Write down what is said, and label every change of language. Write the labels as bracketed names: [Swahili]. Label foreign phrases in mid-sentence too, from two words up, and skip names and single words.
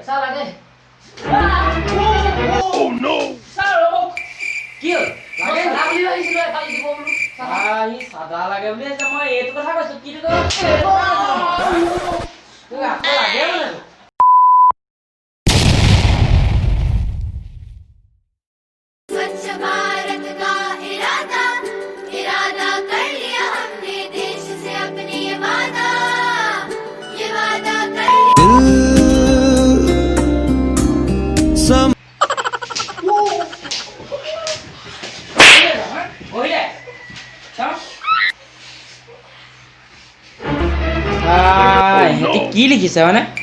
[Assamese] ছাৰ লাগে ছাৰ ৰ'ব কি হ'ল লাগে চাদা বুলি ভাবিছিলোঁ এপালি দিব বোলো সি চাদা লাগে বুলি আছে মই এইটো কথা কৈছো কি তোক আকৌ লাগে মানে [Hindi] स्वच्छ भारत का इरादा इरादा कर लिया हमने देश से अपने ये वादा कर [Assamese] ইহঁতি কি লিখিছে মানে